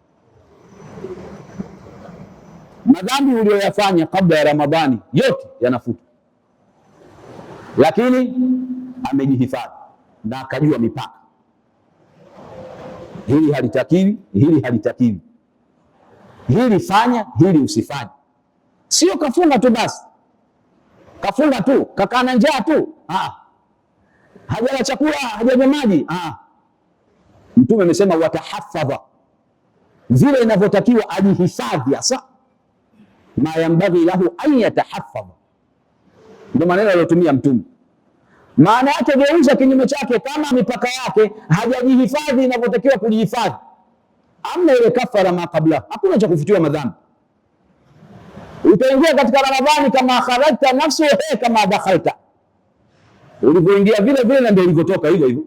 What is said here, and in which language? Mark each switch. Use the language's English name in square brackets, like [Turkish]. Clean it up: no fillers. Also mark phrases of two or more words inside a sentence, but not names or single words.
[Swahili] Madhambi uliyoyafanya kabla ya Ramadhani yote yanafutwa, lakini amejihifadhi na akajua mipaka, hili halitakiwi, hili halitakiwi, hili fanya, hili usifanye. Sio kafunga tu basi, kafunga tu, kakaa na njaa tu, hajala chakula, hajanywa maji. Mtume amesema watahaffadha, vile inavyotakiwa ajihifadhi, hasa [Arabic] ما ينبغي له أن يتحفظ, [Swahili] ndio maneno aliyotumia Mtume. Maana yake geuza kinyume chake, kama mipaka yake hajajihifadhi inavyotakiwa kujihifadhi, amna ile kafara [Arabic] ما قبل, [Swahili] hakuna cha kufutiwa madhambi. Utaingia katika Ramadhani kama [Arabic] خرجت نفس كما دخلت, [Swahili] ulivyoingia vile vile ndio ulivyotoka hivyo hivyo.